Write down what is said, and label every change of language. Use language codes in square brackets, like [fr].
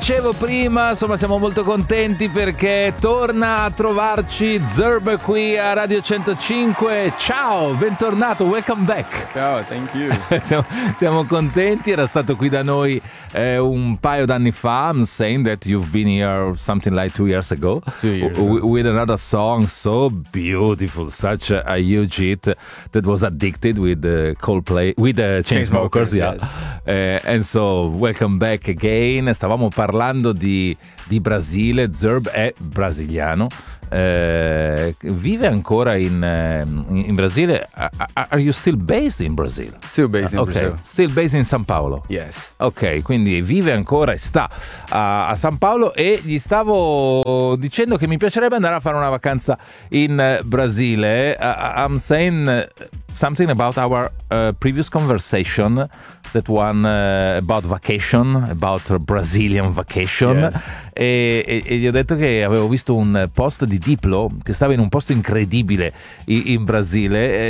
[it] dicevo prima, insomma, siamo molto contenti perché torna a trovarci Zurb qui a Radio 105. Ciao, bentornato, [en] welcome back. Ciao, thank you. [it] siamo contenti, era stato qui da noi un paio d'anni fa. [en] I'm saying that you've been here something like 2 years ago. 2 years. With another song so beautiful, such a huge hit that was Addicted with Coldplay, with Chainsmokers. Yes. And so, welcome back again. [it] Stavamo parlando di Brasile. Zurb è brasiliano, vive ancora in Brasile. [en] Are you still based in Brazil? Still based in okay. Brazil. Still based in São Paulo? Yes. [it] Ok, quindi vive ancora e sta a São Paulo, e gli stavo dicendo che mi piacerebbe andare a fare una vacanza in Brasile. [en] I'm saying something about our previous conversation, that one about vacation, about Brazilian vacation. Yes. [it] E gli ho detto che avevo visto un post di Diplo che stava in un posto incredibile in Brasile.